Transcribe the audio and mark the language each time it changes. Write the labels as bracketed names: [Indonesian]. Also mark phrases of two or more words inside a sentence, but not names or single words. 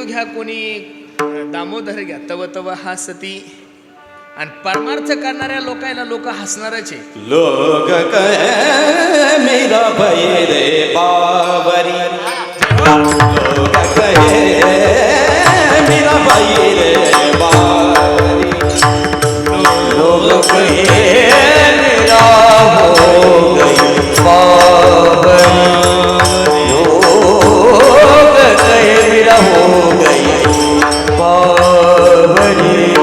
[Marathi] घ्या कोणी, दामोदर घ्या, तव तव हा सती, आणि परमार्थ करणाऱ्या लोकांना लोक हसणारच आहे. [Hindi] लोग कहे मेरा भय रे बावरी, लोग कहे मेरा भय रे बावरी, लोग कहे मेरा हो गई बावरी, लोग कहे मेरा हो गई बावरी.